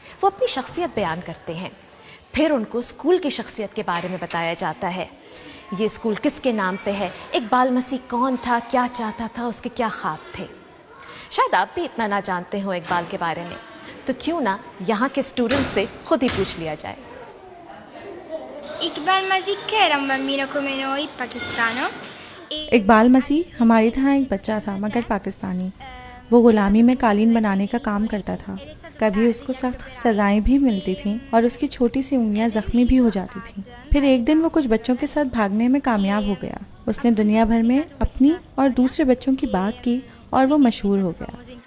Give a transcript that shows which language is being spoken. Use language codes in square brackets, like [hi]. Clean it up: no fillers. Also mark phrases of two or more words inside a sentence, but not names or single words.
[ur] وہ اپنی شخصیت بیان کرتے ہیں۔ پھر ان کو اسکول کی شخصیت کے بارے میں بتایا جاتا ہے. یہ اسکول کس کے نام پہ ہے، اقبال مسیح کون تھا، کیا چاہتا تھا، اس کے کیا خواب تھے. شاید آپ بھی اتنا نہ جانتے ہو اقبال کے بارے میں، تو کیوں نہ یہاں کے اسٹوڈنٹ سے خود ہی پوچھ لیا جائے. [it] इकबाल मसीह che era un bambino come noi, pakistano. [ur] اقبال مسیح ہماری طرح ایک بچہ تھا، مگر پاکستانی. وہ غلامی میں قالین بنانے کا کام کرتا تھا۔ کبھی اس کو سخت سزائیں بھی ملتی تھیں اور اس کی چھوٹی سی انگلیاں زخمی بھی ہو جاتی تھیں. پھر ایک دن وہ کچھ بچوں کے ساتھ بھاگنے میں کامیاب ہو گیا. اس نے دنیا بھر میں اپنی اور دوسرے بچوں کی بات کی اور وہ مشہور ہو گیا.